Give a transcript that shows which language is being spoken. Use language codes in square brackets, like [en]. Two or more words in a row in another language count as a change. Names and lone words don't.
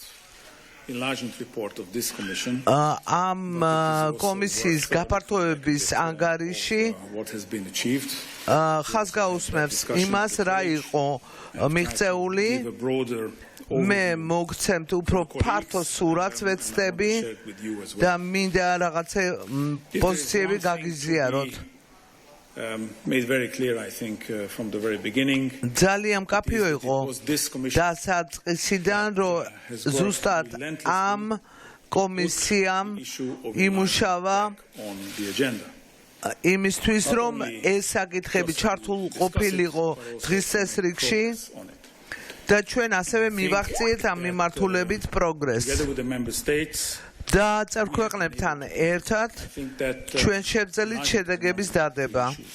[ka] ამ კომისიის გაფართოების ანგარიში ხაზგაუსმებს იმას რა იყო მიღწეული მე მოგცემთ უფრო ფართო სურათს ვეცდები და მინდა რაღაცა პოზიციები გაგიზიაროთ [en] made very clear I think from the very beginning [ka] ძალიან მკაფიო იყო დასაწყისიდან რომ ზუსტად ამ კომისიამ იმუშავა იმისთვის რომ ეს საკითხები ჩართულ ყოფილიყო დღის წესრიგში და ჩვენ ასევე მივახციეთ ამ მიმართულებით პროგრესს და წევრ-ქვეყნებთან ერთად ჩვენ შევძელით შედეგების დადება.